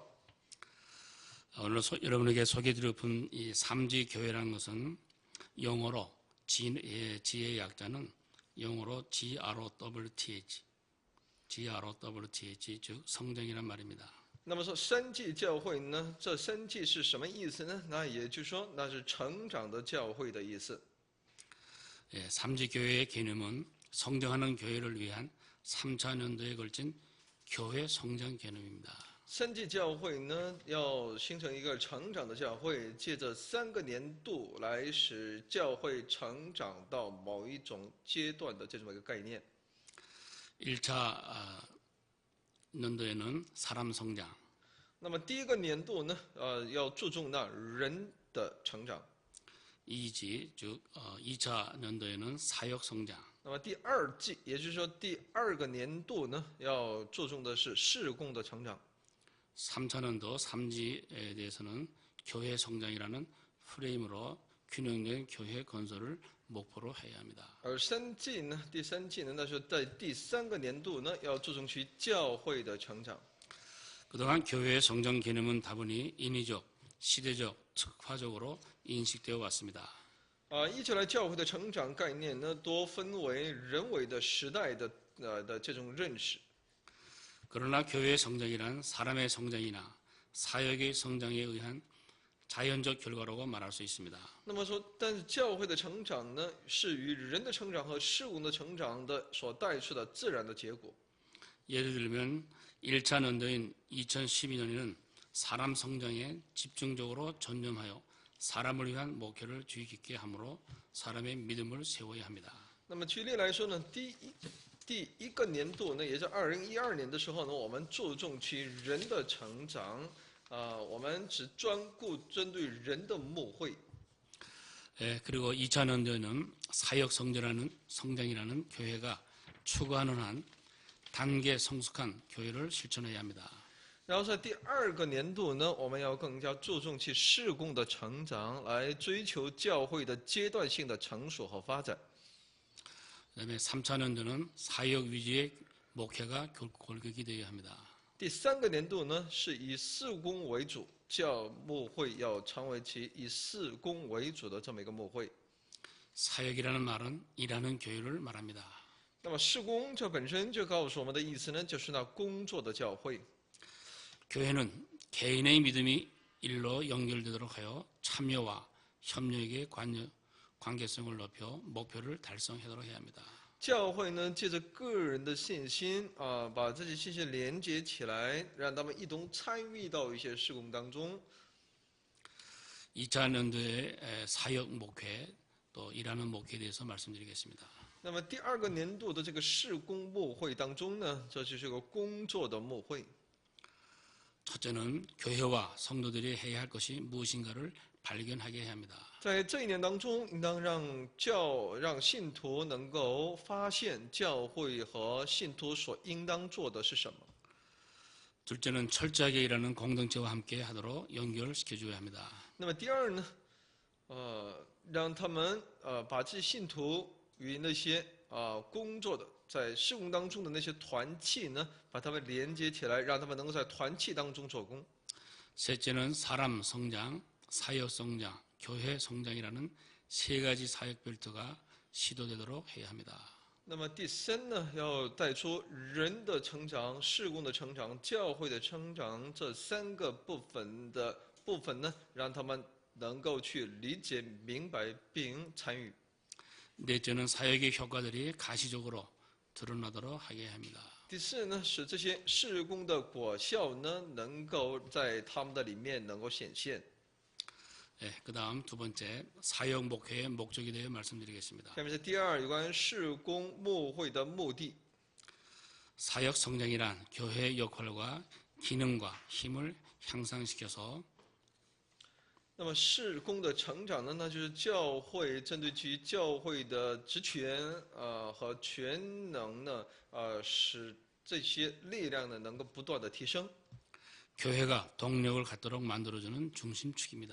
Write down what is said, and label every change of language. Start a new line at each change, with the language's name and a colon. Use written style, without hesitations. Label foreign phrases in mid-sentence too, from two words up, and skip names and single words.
Korean: 오늘 여러분에게 소개드릴 이 3지 교회라는 것은 영어로 지의 약자는 영어로 GROWTH, 즉 성장이란 말입니다.
Chinese: 那么说3季教会呢，这3季是什么意思呢？那也就是说，那是成长的教会的意思。
Korean: 3지 교회의 개념은 성장하는 교회를 위한 3차 년도에 걸친 교회 성장 개념입니다.
Chinese: 3 季教会呢，要形成一个成长的教会，借着3个年度来使教会成长到某一种阶段的这么一个概念。
Korean: 1차 년도에는 사람 성장,
Chinese: 那么第1个年度呢，要注重那人的成长。
Korean: 2지, 즉 2차 년도에는 사역 성장,
Chinese: 那么第2季，也就是说第2个年度呢，要注重的是事工的成长。
Korean: 3차 년도 3지에 대해서는 교회 성장이라는 프레임으로 균형된 교회 건설을 목표로 해야 합니다.
Chinese: 而3季呢，第3季呢，那是在第3个年度呢，要注重其教会的成长。
Korean: 그동안 교회의 성장 개념은 다분히 인위적, 시대적, 특화적으로 인식되어 왔습니다.
Chinese: 一直来教会的成长概念呢，多分为人为的时代的这种认识。
Korean: 그러나 교회의 성장이란 사람의 성장이나 사역의 성장에 의한 자연적 결과라고 말할 수 있습니다.
Chinese: 那么说，但是教会的成长呢，是与人的成长和事物的成长的所带出的自然的结果。
Korean: 예를 들면 1차 년도인 2012년에는 사람 성장에 집중적으로 전념하여 사람을 위한 목표를 주의 깊게 함으로 사람의 믿음을 세워야 합니다.
Chinese: 那么举例来说呢，第一个年度呢，也是2012年的时候呢，我们注重其人的成长，我们只专顾针对人的牧会。
Korean: 그리고 2차 년도에는 사역 성장이라는 교회가 추구하는 한 단계 성숙한 교회를 실천해야 합니다.
Chinese: 然后在第2个年度呢，我们要更加注重其事工的成长，来追求教会的阶段性的成熟和发展。
Korean: 그다음에 3차 년도는 사역 위주의 목회가 골격이 되어야 합니다.
Chinese: 第3个年度呢，是以事工为主，教牧会要成为其以事工为主的这么一个牧会。
Korean: 사역이라는 말은 일하는 교회를 말합니다.
Chinese: 那么事工这本身就告诉我们的意思呢，就是那工作的教会。
Korean: 교회는 개인의 믿음이 일로 연결되도록 하여 참여와 협력의 관계성을 높여 목표를 달성하도록 해야 합니다.
Chinese: 教会呢，借着个人的信心把这些信息连接起来，让他们一同参与到一些事工当中。
Korean: 2차 년도의 사역 목회 또 일하는 목회에 대해서 말씀드리겠습니다.
Chinese: 那么第2个年度的这个事工牧会当中呢，这就是个工作的牧会。
Korean: 첫째는 교회와 성도들이 해야 할 것이 무엇인가를 발견하게 해야 합니다.
Chinese: 在这一年当中，应当让信徒能够发现教会和信徒所应当做的是什么。
Korean: 둘째는 철저하게 일하는 공동체와 함께 하도록 연결시켜줘야 합니다.
Chinese: 那么第二呢，让他们把这些信徒与那些工作的在事工当中的那些团契呢，把他们连接起来，让他们能够在团契当中做工。
Korean: 셋째는 사람 성장, 사역 성장, 교회 성장이라는 세 가지 사역 벨트가 시도되도록 해야 합니다.
Chinese: 那么第三呢，要带出人的成长、事工的成长、教会的成长这三个部分呢，让他们能够去理解、明白并参与。
Korean: 넷째는 사역의 효과들이 가시적으로 드러나도록 하게 합니다.
Chinese: 第四呢，使这些事工的果效呢，能够在他们的里面能够显现。
Korean: 그 다음 두 번째, 사역 목회의 목적에 대해 말씀드리겠습니다.
Chinese: 下面是第二，有关事工牧会的目的。
Korean: 사역 성장이란 교회의 역할과 기능과 힘을 향상시켜서
Chinese: 那么事工的成长呢，那就是教会针对其教会的职权和全能呢，使这些力量呢能够不断的提升，
Korean: 교회가 동력을 갖도록 만들어주는 중심축입니다.